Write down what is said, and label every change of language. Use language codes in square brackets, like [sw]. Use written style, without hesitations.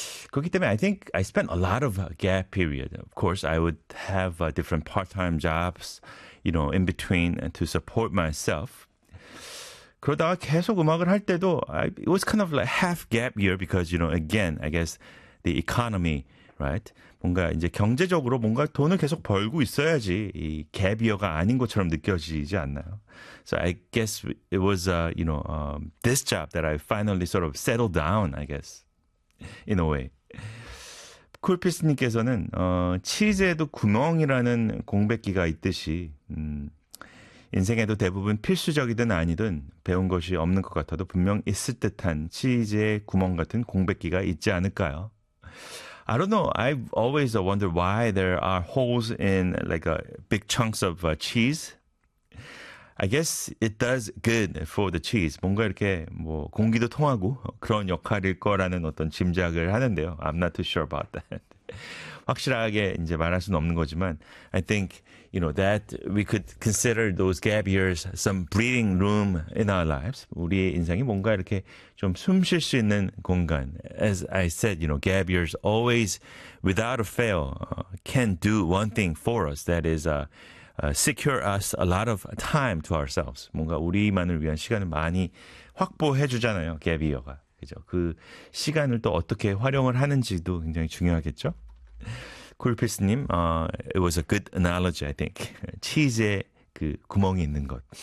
[ko] 그렇기 때문에 [en] I think I spent a lot of gap period. Of course, I would have different part-time jobs, you know, in between to support myself. [ko] 그러다가 계속 음악을 할 때도 [en] it was kind of like half gap year because, you know, again, I guess the economy, right? [ko] 뭔가 이제 경제적으로 뭔가 돈을 계속 벌고 있어야지 이 gap year가 아닌 것처럼 느껴지지 않나요? [en] So I guess it was, you know, this job that I finally sort of settled down, I guess, in a way. [ko] 쿨피스님께서는 치즈에도 구멍이라는 공백기가 있듯이 인생에도 대부분 필수적이든 아니든 배운 것이 없는 것 같아도 분명 있을 듯한 치즈의 구멍 같은 공백기가 있지 않을까요? [en] I don't know. I've always wondered why there are holes in like big chunks of cheese. I guess it does good for the cheese. [ko] 뭔가 이렇게 뭐 공기도 통하고 그런 역할일 거라는 어떤 짐작을 하는데요. [en] I'm not too sure about that. [ko] 확실하게 이제 말할 수는 없는 거지만 [en] I think you know that we could consider those gap years some breathing room in our lives. [ko] 우리의 인생이 뭔가 이렇게 좀 숨 쉴 수 있는 공간. [en] As I said, you know, gap years always without a fail can do one thing for us, that is secure us a lot of time to ourselves. [ko] 뭔가 우리만을 위한 시간을 많이 확보해 주잖아요. gap year가. 그죠? 그 시간을 또 어떻게 활용을 하는지도 굉장히 중요하겠죠. [en] 쿨피스님, it was a good analogy, I think. [ko] 치즈에 그 구멍이 있는 것.